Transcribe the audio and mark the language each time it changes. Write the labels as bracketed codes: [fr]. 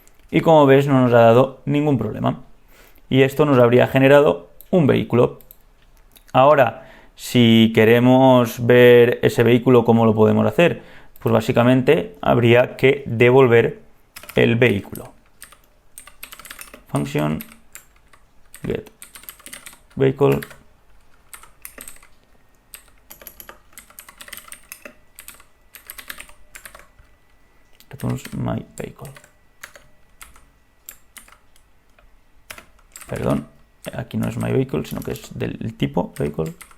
[es] Y como ves, no nos ha dado ningún problema. Y esto nos habría generado un vehículo. Ahora, si queremos ver ese vehículo, ¿cómo lo podemos hacer? Pues básicamente habría que devolver el vehículo. [en] Function get vehicle returns my vehicle. [es] Perdón, aquí no es [en] my vehicle, [es] sino que es del tipo vehicle.